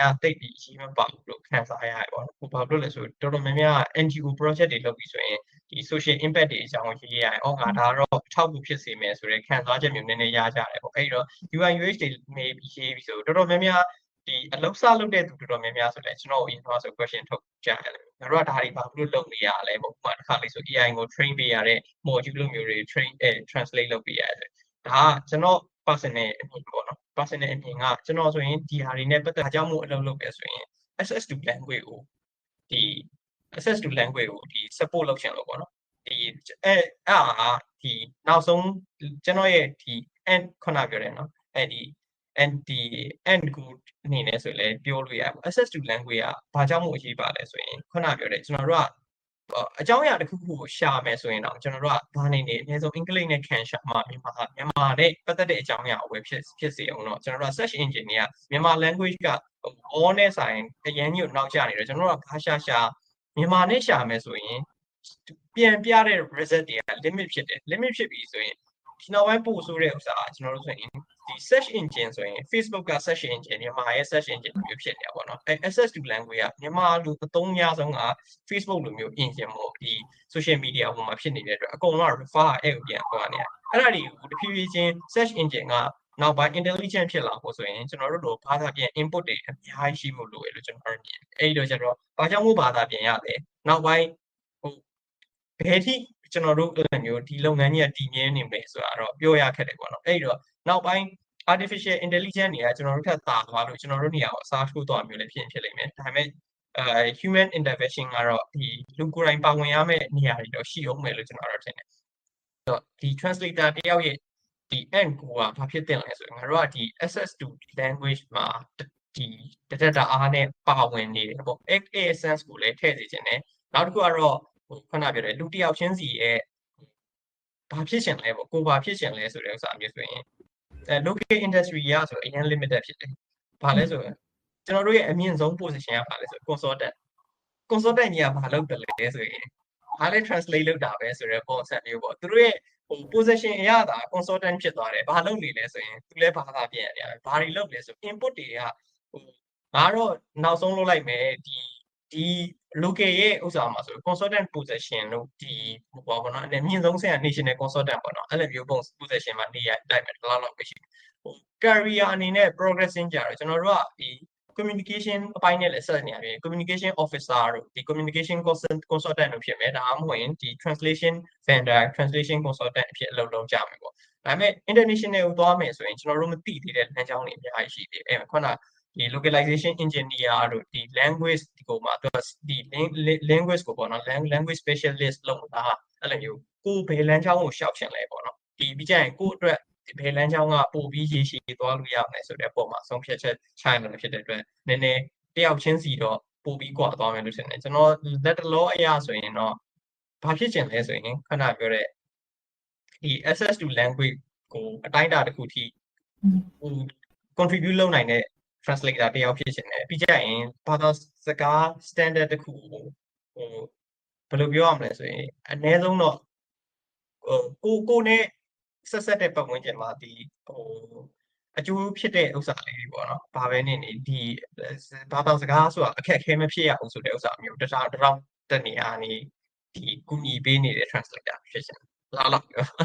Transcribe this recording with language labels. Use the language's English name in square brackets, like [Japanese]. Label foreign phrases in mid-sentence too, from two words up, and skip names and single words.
[Burmese] တိတ်ပြီးအရေးမပါဘူးလို့ခံစားရတယ်ပေါ့နော်ဘာလို့လဲဆိုတော်တော်များများ [English] NGO project [Burmese] တွေလုပ်ပြီးဆိုရင်ဒီ [English] social impact [Burmese] တွေအကြောင်းရေးရရင်ငါဒါတော့ထောက်ကူဖြစ်စေ မယ်ဆိုတဲ့ခံစားချက်မျိုးနည်းနည်းရကြတယ်ပေါ့အဲ့တော့ [English] UI UX [Burmese] တွေမေးပြီးရေးပြီးဆိုတော်တော်များများဒီအလုပ်စလုပ်တဲ့သူတော်တော်များများ ဆိုလည်းကျွန်တော်အရင်တော့ဆို question ထုတ်ကြရတယ်ငါတို့ကဒါတွေဘာလို့လုပ်နေရလဲပေါ့ဥပမာတစ်ခါလေးဆို AI ကို train ပေးရတဲ့ module လိုမျိုးတွေ [English] train translate [Burmese] လုပ်ပေးရတယ်ဒါကကျွန်တော် personal အမြင်ပေါ့နော် personal အမြင်ကကျွန်တော်ဆိုရင်ဒီဟာတွေနဲ့ပတ်သက်အကြောင်းမို့အလုပ်လုပ်ပဲဆိုရင် [English] access to language [Burmese] ကိုဒီ [English] access to language [Burmese] ကိုဒီ support လုပ်ချင်လို့ပေါ့နော်ဒီဒီနောက်ဆုံးကျွန်တော်ရဲ့ဒီ end ခုနပြောတယ်နော်အဲ့ဒီ end ကိုအနေနဲ့ဆိုလည်းပြောလို့ရပါ [English] access to language [Burmese] ကဘာကြောင့်မို့အရေးပါလဲဆိုရင်ခုနပြောတယ်ကျွန်တော်တို့ကအကြောင်းအရာတစ်ခုခုကိုရှာမယ်ဆိုရင်တော့ကျွန်တော်တို့ကဘာနေနေအနည်းဆုံးအင်္ဂလိပ်နဲ့ခံရှာမှာမြန်မာနဲ့ပတ်သက်တဲ့အကြောင်းအရာကိုပဲဖြစ်စေအောင်တော့ကျွန်တော်တို့က [English] search engine [Burmese] တွေကမြန်မာ language က all နဲ့ဆိုင်အရင်ကြီးကိုနောက်ကျနေတယ်ကျွန်တော်တို့ကဘာရှာမြန်မာနဲ့ရှာမယ်ဆိုရင်ပြန်ပြတဲ့ result တွေက limit ဖြစ်တယ် limit ဖြစ်ပြီ ဆိုရင်ဒီနောက်ပိုင်းပို့ဆိုတဲ့ဥစ္စာကျွန်တော်တို့ဆိုရင်ဒီ [English] search engine [Burmese] ဆိုရင် Facebook က [English] search engine [Burmese] မြန်မာရဲ့ [English] search engine [Burmese] မျိုးဖြစ်နေတာပေါ့နော်အဲ [English] access to language [Burmese] ကမြန်မာလူအသုံးများဆုံးက Facebook လိုမျိုး engine မို့ဒီ [English] social media [Burmese] ပေါ်မှာဖြစ်နေတဲ့အတွက်အကုန်လုံးက refer အဲ့ကိုပြန်သွားနေတယ်အဲ့ဒါတွေကိုတဖြည်းဖြည်းချင်း [English] search engine [Burmese] ကနောက်ပိုင်း intelligent ဖြစ်လာဖို့ဆိုရင်ကျွန်တော်တို့ဘာသာပြန် input တွေအများကြီးရှိဖို့လိုတယ်လို့ကျွန်တော်တို့မြင်အဲ့တော့ကျတော့ဘာကြောင့်မို့ဘာသာပြန်ရလဲနောက်ပိုင်းဟိုဘယ်ထိကျွန်တော်တို့အဲ့လိုမျိုးဒီလုပ်ငန်းကြီးကတည်မြဲနေမယ်ဆိုတာတော့ပြောရ ခက်တယ်ပေါ့နော်အဲ့တော့နောက်ပိုင်း [English] artificial intelligence [Burmese] တွေကကျွန်တော်တို့ထပ်သာသွားလို့ကျွန်တော်တို့နေရာကိုအစားထိုးသွားမျိုးလည်းဖြစ်လိမ့်မယ်ဒါပေမဲ့ [English] human intervention [Burmese] ကတော့ဒီလူကိုယ်တိုင်ပါဝင်ရမယ့်နေရာ တွေတော့ရှိအောင်မယ်လို့ကျွန်တော်တို့ထင်တယ်တော့ဒီ translator တယောက်ရဲ့ဒီ end ကိုကဘာဖြစ်တင်လဲဆိုရင်ငါတို့ကဒီ [English] access to language [Burmese] မှာဒီ data အားနဲ့ ပါဝင်နေတယ်ပေါ့ essence ကိုလည်းထည့်စေချင်တယ်နောက်တစ်ခုကတော့ခဏပြောတယ်လူတယောက်ချင်းစီရဲ့ဘာ ဖြစ်ချင်လဲပေါ့ကိုဘာဖြစ်ချင်လဲဆိုတဲ့ဥစ္စာမျိုးဆိုရင် [English] local industry [Burmese] ရဆိုအရင် limited ဖြစ်တယ်ဘာလဲဆိုရင်ကျွန်တော်တို့ရဲ့အမြင့်ဆုံး position ကဘာလဲဆို consultant ကြီးကဘာလုပ်တယ်လဲဆိုရင်ဘာလဲ translate လုပ်တာပဲဆိုတဲ့ concept မျိုးပေါ့သူတို့ရဲ့position အရသာ consultant ဖြစ်သွားတယ်ဘာလုပ်နေလဲဆိုရင်သူလည်းဘာသာပြန်ရတယ်ဘာတွေလုပ်လဲဆို input တွေကငါတော့နောက်ဆုံးလုပ်လိုက်မယ်ဒီ ဒီ local ရဲ့ဥစ္စာမှာဆို [English] consultant position [Burmese] လို့ဒီဟောပေါ့နော်အမြင့်ဆုံးဆင့်က [English] national consultant [Burmese] ပေါ့နော်အဲ့လိုမျိုး position မှာနေရတိုက်မယ်လောက်လောက်ပဲရှိဟို career အနေနဲ့ progressing ကြတော့ကျွန်တော်တို့ကဒီ communication အပိုင်းနဲ့လည်းဆက်နေရပြီ [English] communication officer [Burmese] တို့ဒီ [English] communication consultant [Burmese] တို့ဖြစ်မယ်ဒါမှမဟုတ်ရင်ဒီ [English] translation vendor translation consultant [Burmese] အဖြစ်အလုပ်လုပ်ကြမယ် ပေါ့ဒါပေမဲ့ international ကိုသွားမယ်ဆိုရင်ကျွန်တော်တို့မသိသေးတဲ့လမ်းကြောင်းတွေအများကြီးရှိသေးတယ်ခုနဒီ [English] localization engineer [Burmese] တို့ဒီ language ဒီကိုမှာသူဒီ language ကိုပေါ့နော် [English] language specialist [Burmese] လို့တာအဲ့လိုမျိုးကိုဘယ်လမ်းကြောင်းကိုရှောက်ချင် လဲပေါ့နော်ဒီပြီးကြရင်ကိုအတွက်ဒီဘယ်လမ်းကြောင်းကပို့ပြီးရေရှည်သွားလို့ရမယ်ဆိုတဲ့အပေါ်မှာဆုံးဖြတ်ချက်ချရမယ်ဖြစ်တဲ့အတွက်နည်းနည်းတယောက်ချင်းစီတော့ပို့ပြီး ကွာသွားမယ်လို့ထင်တယ်ကျွန်တော်လက်တလောအရာဆိုရင်တော့ဘာဖြစ်ချင်လဲဆိုရင်ခဏပြောတဲ့ဒီ [English] access to language [Burmese] ကို အတိုင်းအတာတစ်ခုထိဟို contribute လုပ်နိုင်တဲ့translator တယောက်ဖြစ်ချင်တယ်ပြီးကြရင်ဘာသာစကား standard တစ်ခုဟိုဘယ်လိုပြောရမလဲဆိုရင်အနည်းဆုံးတော့ကိုနဲ့ဆက်တဲ့ပတ်ဝန်းကျင်မှာဒီဟိုအကျိုးဖြစ်တဲ့ဥစ္စာလေးတွေပေါ့နော်ဘာပဲနေနေဒီဘာသာစကားဆိုတာအခက်အခဲမဖြစ်ရဘူးဆိုတဲ့ဥစ္စာမျိုးတစ်ထောင်တက်နေအားနေဒီကူညီပေးနေတဲ့ translator ဖြစ်ချင်လောက်ပြော